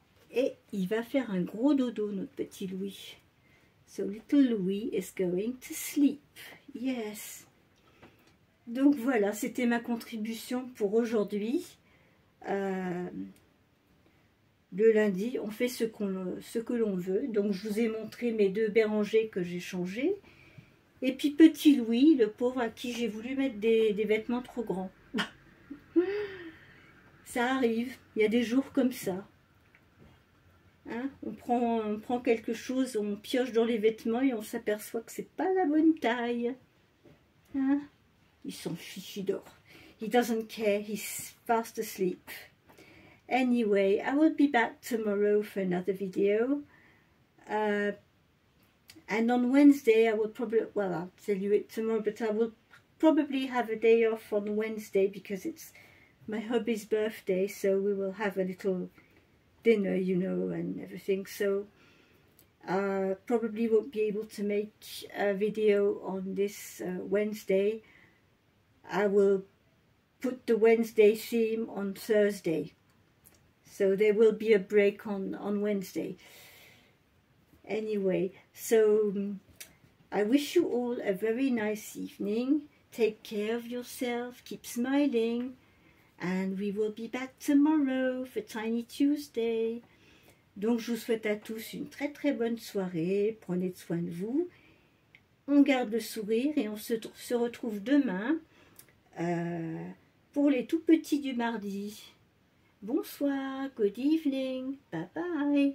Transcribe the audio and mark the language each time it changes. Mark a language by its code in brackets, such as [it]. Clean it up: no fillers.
[fr] Et il va faire un gros dodo, notre petit Louis. [en] So little Louis is going to sleep. Yes. [fr] Donc voilà, c'était ma contribution pour aujourd'hui. Le lundi, on fait ce que l'on veut. Donc je vous ai montré mes 2 Bérangers que j'ai changés. Et puis petit Louis, le pauvre à qui j'ai voulu mettre des vêtements trop grands. Ça arrive, il y a des jours comme ça. Hein, on prend quelque chose, on pioche dans les vêtements et on s'aperçoit que c'est pas la bonne taille. Hein, il s'en fiche, il dort. [en] He doesn't care, he's fast asleep. Anyway, I will be back tomorrow for another video. And on Wednesday, I will probably, well, I'll tell you it tomorrow, but I will probably have a day off on Wednesday because it's my hubby's birthday, so we will have a little dinner, you know, and everything. So probably won't be able to make a video on this Wednesday. I will put the Wednesday theme on Thursday. So there will be a break on Wednesday. Anyway, so I wish you all a very nice evening. Take care of yourself, keep smiling, and we will be back tomorrow for Tiny Tuesday. [fr] Donc je vous souhaite à tous une très très bonne soirée, prenez soin de vous, on garde le sourire et on se retrouve demain pour les tout petits du mardi. Bonsoir, [en] good evening, bye bye.